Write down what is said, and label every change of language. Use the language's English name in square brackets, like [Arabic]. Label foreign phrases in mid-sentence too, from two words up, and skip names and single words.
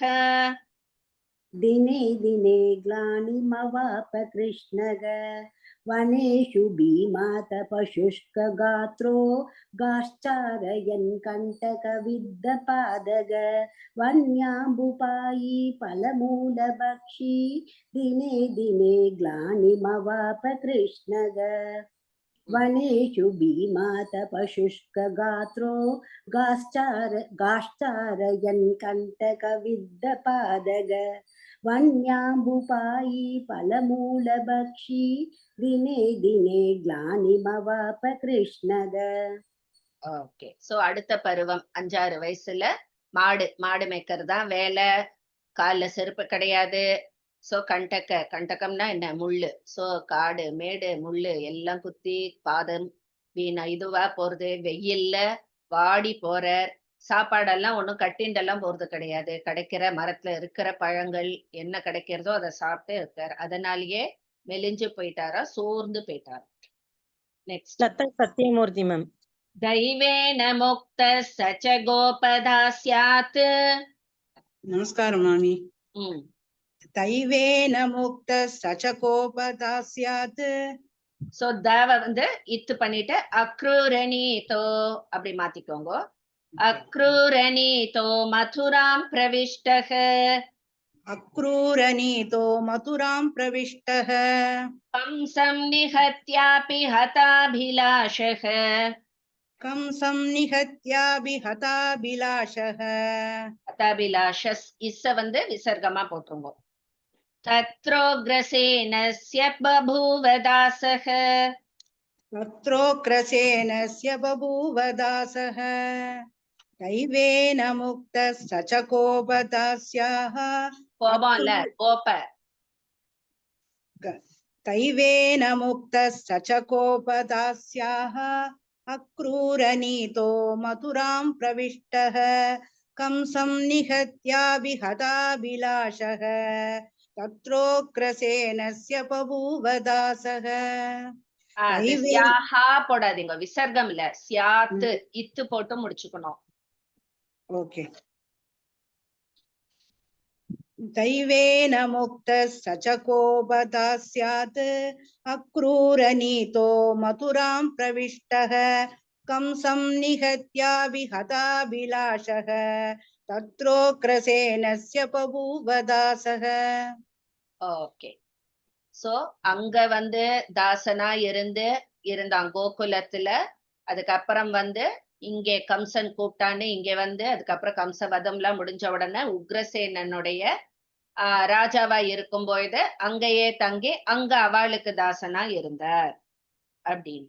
[Sanskrit] दिने दिने ग्लानिमवाप कृष्णः वनेषु भीमातपशुष्कगात्रो गाश्चारयन् कण्टकविद्धपादः वन्याम्बुपायी फलमूलभक्षी दिने दिने ग्लानिमवाप कृष्णः वनेषु भीमातपशुष्कगात्रो गाश्चारयन् कण्टकविद्धपादः वन्याम्बुपायी फलमूलभक्षी दिने दिने ग्लानिमवाप कृष्णः. [Tamil] ஓகே. சோ அடுத்த பருவம் 5-6 வயசுல மாடு மேய்க்கிறது தான் வேலை. கால்ல செருப்பு கிடையாது. சோ கண்டகம்னா என்ன, முள்ளு. சோ காடு மேடு முள்ளு எல்லாம் குத்தி பாதம் இதுவா போறது. வெயில்ல வாடி போற. சாப்பாடெல்லாம் ஒண்ணும் கட்டிண்டெல்லாம் போறது கிடையாது. கிடைக்கிற மரத்துல இருக்கிற பழங்கள் என்ன கிடைக்கிறதோ அதை சாப்பிட்டு இருக்காரு. அதனாலயே மெலிஞ்சு போயிட்டாரா, சோர்ந்து போயிட்டாரா. நெக்ஸ்ட். லதா சத்யமூர்த்தி மேம். [Sanskrit] दैवेन मुक्तः स च गोपदा स्यात्. [Tamil] நமஸ்காரம் மாமி. [Sanskrit] दैवेन मुक्तः स च गोपदा स्यात्. [Tamil] சோ தவ வந்து இத்து பண்ணிட்டு அக்ரூரணீதோ அப்படி மாத்திக்கோங்க. [Sanskrit] अक्रूरनीतो मथुरां प्रविष्टः अक्रूरनीतो मथुरां प्रविष्टः कंसं निहत्यापि हताभिलाषः कंसं निहत्यापि हताभिलाषः [Tamil] हताभिलाषस् इस வந்து விசர்க்கமா போட்டுருங்க. [Sanskrit] तत्रोग्रसेनस्य बभूव दासः तत्रोग्रसेनस्य बभूव दासः दैवेन मुक्तः स च गोपदास्याः [Tamil] கோபம்ல கோப [Sanskrit] दैवेन मुक्तः स च गोपदास्याः अक्रूरनीतो मथुरां प्रविष्टः कंसं निहत्यापि हताभिलाषः तत्रोग्रसेनस्य बभूव दासः. [Tamil] ஸ்யாஹா போடாதீங்க, விசர்க்கம் இல்ல, ஸ்யாத் இத்து போட்டு முடிச்சுக்கணும். ओके. [Sanskrit] दैवेन मुक्तः स च गोपदा स्यात् अक्रूरनीतो मथुरां प्रविष्टः कंसं निहत्यापि हताभिलाषः तत्रोग्रसेनस्य बभूव दासः. [Tamil] ஓகே. சோ அங்க வந்து தாசனா இருந்தான் கோகுலத்துல. அதுக்கப்புறம் வந்து இங்கே கம்சன் கூப்பிட்டான்னு இங்க வந்து அதுக்கப்புறம் கம்ச வதம்லாம் முடிஞ்ச உடனே உக்ரசேனனுடைய ராஜாவா இருக்கும் பொழுது அங்கேயே தங்கி அங்க அவளுக்கு தாசனா இருந்தார் அப்படின்னு.